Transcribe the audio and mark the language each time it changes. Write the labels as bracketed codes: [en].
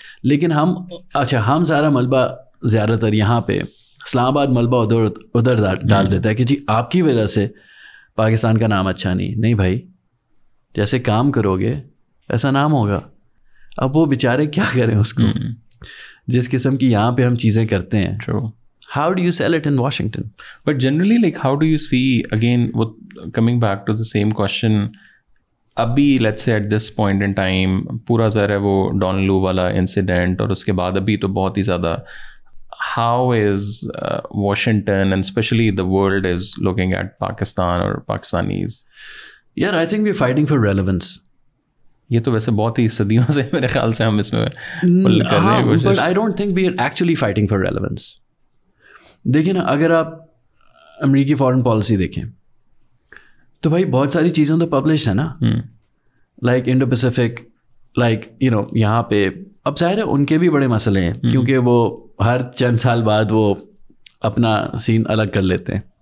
[ur] لیکن ہم سارا ملبہ زیادہ تر یہاں پہ اسلام آباد ملبہ ادھر ڈال دیتا ہے کہ جی آپ کی وجہ سے پاکستان کا نام اچھا نہیں بھائی, جیسے کام کرو گے ایسا نام ہوگا. اب وہ بیچارے کیا کریں اس کو, جس قسم کی یہاں پہ ہم چیزیں کرتے ہیں. [en] True. How do you sell it in Washington? But generally, like, how do you see, again, coming back to the same question, ابھی let's say at this point in time, [ur] پورا ذرا ہے وہ ڈان لو والا incident, اور اس کے بعد ابھی تو بہت ہی زیادہ, [en] how is Washington and especially the world is looking at Pakistan or Pakistanis? Yeah, I think we're fighting for relevance. [ur] یہ تو ویسے بہت ہی صدیوں سے میرے خیال سے ہم اس میں کر رہے ہیں, [en] but I don't think we are actually fighting for relevance. [ur] دیکھیں نا, اگر آپ امریکی فارن پالیسی دیکھیں تو بھائی بہت ساری چیزیں تو پبلشڈ ہیں نا, لائک انڈو پیسیفک, لائک یہاں پہ اب ظاہر ہے ان کے بھی بڑے مسئلے ہیں, کیونکہ وہ ہر چند سال بعد وہ اپنا سین الگ کر لیتے ہیں.